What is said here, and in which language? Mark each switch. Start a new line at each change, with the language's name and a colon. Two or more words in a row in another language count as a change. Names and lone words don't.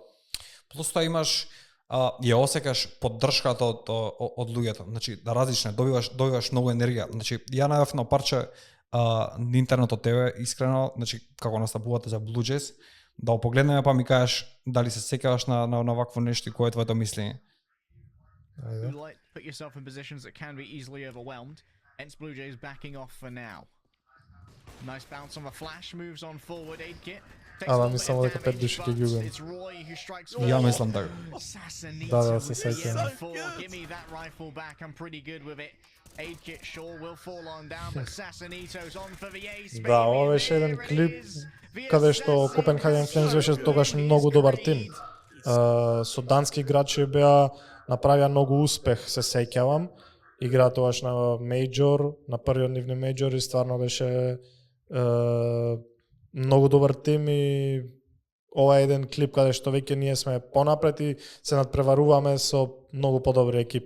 Macedonian: Плюс тоа имаш ја осекаш поддршката од луѓето. Значи, да различне, добиваш многу енергија. Значи, ја најдов на парче на интернет од тебе, искрено, значи, како настапувате за Blue Jays, да го погледнеме па ми кажеш дали се сеќаваш на вакво нешто и кое е твоето мислење.
English: Put yourself in positions that can be easily overwhelmed. Hence Blue Jays backing off for now. Nice bounce on the flash, moves on forward, 8-kit.
Macedonian: Ама мислам дека 5 души ќе ги убиам. Ја мислам така. Да, се сеќавам.
English: Give me that rifle back. I'm pretty good with it. 8-kit sure will fall on down, but Sassanito's on for the ace.
Macedonian: Да, ова беше еден клип каде што Копенхаген Флеймс беше тогаш многу добар тим. Со дански играчи беа направија многу успех, се сеќавам. Игра тогаш на мејџор, на првиот нивни мејџор и стварно беше многу добар тим и ова е еден клип каде што веќе ние сме понапред и се надпреваруваме со многу подобри екипи.